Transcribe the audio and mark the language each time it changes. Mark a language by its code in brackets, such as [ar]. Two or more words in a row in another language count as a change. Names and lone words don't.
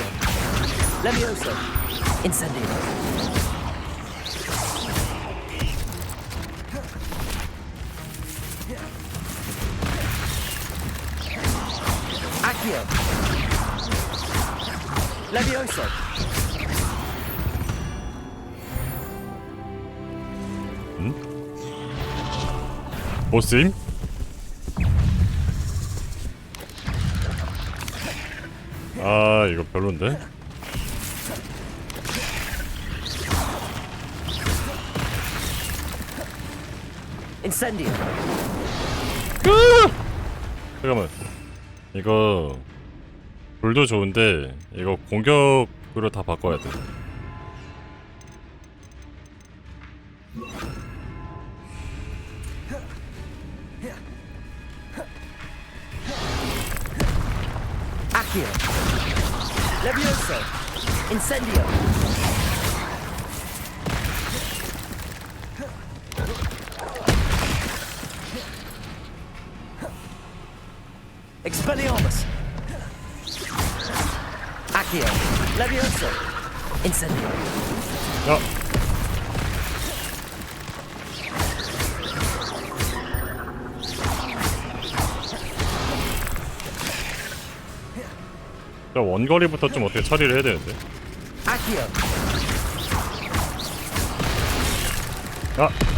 [en] Levioso! Incendio! Accio! Levioso! [ko] 보스임? 아 이거 별론데? [en] Incendio! [ko] 잠깐만 이거 불도 좋은데 이거 공격으로 다 바꿔야 돼. [en] Accio! Levioso! Incendio! Expelliarmus! Accio! Levioso! Incendio! [ko] 야! 자, 원거리부터 좀 어떻게 처리를 해야 되는데. [en] Accio! [ko] 아!